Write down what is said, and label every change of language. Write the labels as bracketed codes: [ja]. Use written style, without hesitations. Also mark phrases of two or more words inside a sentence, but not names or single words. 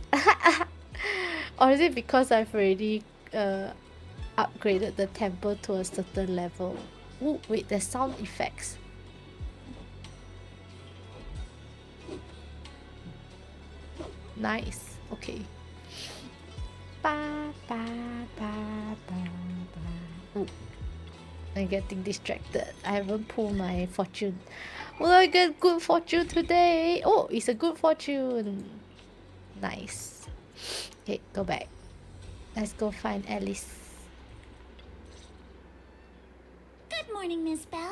[en] Or is it because I've already upgraded the temple to a certain level? Oh, wait, there's sound effects. Nice, okay. Ba, ba, ba, ba, ba. Ooh, I'm getting distracted. I haven't pulled my fortune. Will I get good fortune today? Oh, it's a good fortune. Nice. Okay, go back. Let's go find Alice. Good morning, Miss Bell.